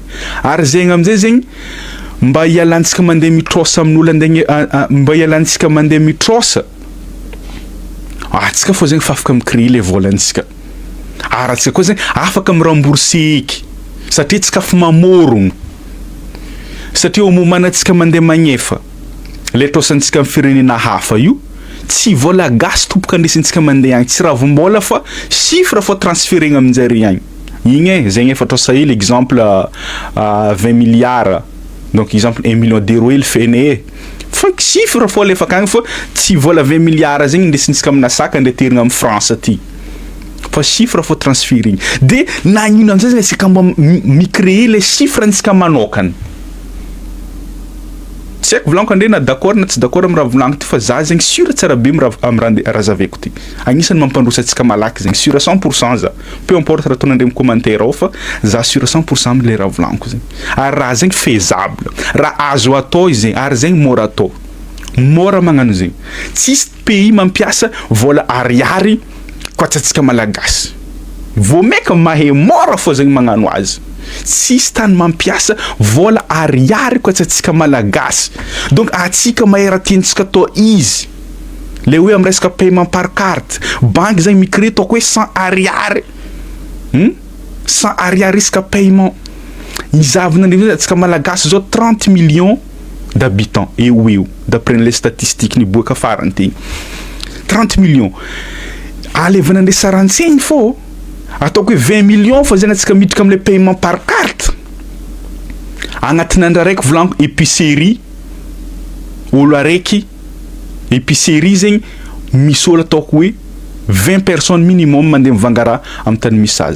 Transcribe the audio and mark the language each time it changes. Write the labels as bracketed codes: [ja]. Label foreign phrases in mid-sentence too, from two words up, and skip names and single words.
[mg] Ary zegny amizay zegny mba ialantsika mandeha mitrosa amin'olo mba ialantsika mandeha mitrosa atsika fô zegny fa afaka micréer le volantsika. Ary atsika koa zegny afaka mirambourser eky satria tsika fa mamorogno, satria [fr] au moment [mg] antsika mandeha magnefa le trosantsika amin'ny firenena hafa io tsy vola gasy tomboka andesintsika mandeha agny, tsy ravim-bola fa chiffre fa transférena aminjare agny. Igny zegny efa trosa hely exemple 20 milliards donc exemple 1 [fr] million d'euros [mg] il fene fa chiffre fa lefa kagny fa tsy vola 20 milliards zegny ndesintsika amina saka nde terigna amin'ny France aty fa chiffre fa transférigny. De nagnino amizay zegny sika mba micréer le chiffre antsika manokana. Tsy haiko volaniko andre na d'accord na tsy d'accord amin'ny raha volaniko ty fa za zegny sûr tsara be raha zaveko ty. Agnisan'ny mampandrosa antsika malaky zegny sûr 100% za. [fr] Peu importe [mg] raha ataon'andre amin'ny commentaire ao fa za sûr 100% am'le raha volaniko zegny. Ary raha zegny faisable, raha azo atao izy zegny, ary zegny mora atao. Mora magnano zegny. Tsisy pays mampiasa vola ariary koatsatsika malagasy. Vao meka mahay mora fô zegny magnano azy. Tsisy tany mampiasa vola ariary koatsatsika malagasy. Donc atsika mahay raha tiantsika atao izy. Le hoe amin'ny resaka [fr] paiement par carte, [mg] banque zegny micréer ataoko hoe 100 ariary. 100 ariary isaka paiement. Izavana ndreo atsika malagasy zao 30 [fr] millions d'habitants [mg] eo [fr] d'après les statistiques [mg] niboaka farany tegny. 30 millions. Alevana andre sarantsegny fô ataoko hoe 20 millions fa zegny atsika miditra am'le [fr] paiement par carte. [mg] Agnatin'ny andro araiky volaniko épicerie olo araiky épicerie zegny misy olo ataoko hoe 20 [fr] personnes minimum [mg] mandeha mivanga raha amin'ny tany misy azy.